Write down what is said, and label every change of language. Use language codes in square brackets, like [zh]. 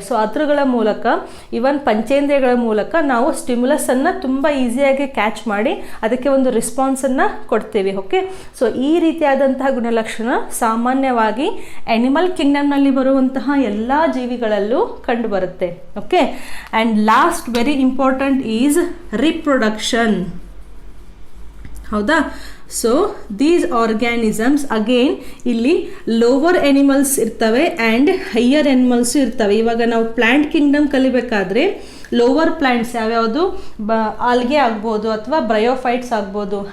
[kn] So ಅದ್ರಗಳ ಮೂಲಕ, ಇವನ್ ಪಂಚೇಂದ್ರಿಯಗಳ ಮೂಲಕ ನಾವು ಸ್ಟಿಮ್ಯುಲಸನ್ನು ತುಂಬ ಈಸಿಯಾಗಿ ಕ್ಯಾಚ್ ಮಾಡಿ ಅದಕ್ಕೆ ಒಂದು ರೆಸ್ಪಾನ್ಸನ್ನು ಕೊಡ್ತೀವಿ. ಓಕೆ, ಸೊ ಈ ರೀತಿಯಾದಂತಹ ಗುಣಲಕ್ಷಣ ಸಾಮಾನ್ಯವಾಗಿ ಅನಿಮಲ್ ಕಿಂಗ್ಡಮ್ನಲ್ಲಿ ಬರುವಂತಹ ಎಲ್ಲ ಜೀವಿಗಳಲ್ಲೂ ಕಂಡುಬರುತ್ತೆ. [en] Okay, and last very important is reproduction. [kn] ಹೌದಾ? [en] so these organisms again [kn] ಇಲ್ಲಿ [en] lower animals [kn] ಇರ್ತವೆ [en] And higher animals ಇರ್ತವೆ. [kn] ಇವಾಗ ನಾವು ಪ್ಲ್ಯಾಂಟ್ ಕಿಂಗ್ಡಮ್ ಕಲಿಬೇಕಾದ್ರೆ ಲೋವರ್ ಪ್ಲ್ಯಾಂಟ್ಸ್ ಯಾವ್ಯಾವುದು, ಆಲ್ಗೆ ಆಗ್ಬೋದು ಅಥವಾ ಬ್ರಯೋಫೈಟ್ಸ್ ಆಗ್ಬೋದು.